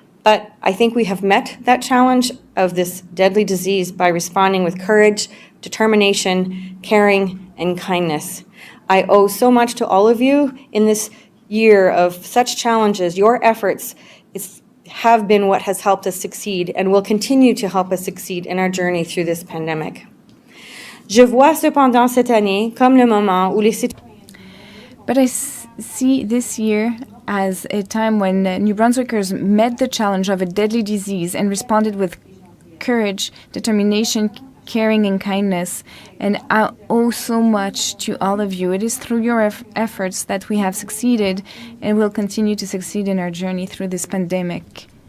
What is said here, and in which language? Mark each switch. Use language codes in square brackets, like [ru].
[en] But I think we have met that challenge of this deadly disease by responding with courage, determination, caring, and kindness. I owe so much to all of you in this year of such challenges. Your efforts have been what has helped us succeed and will continue to help us succeed in our journey through this pandemic. [fr] Je vois cependant cette année comme le moment où les citoyens... [en] But I see this year as a time when New Brunswickers met the challenge of a deadly disease and responded with courage, determination, caring, and kindness. And I owe so much to all of you. It is through your efforts that we have succeeded and will continue to succeed in our journey through this pandemic.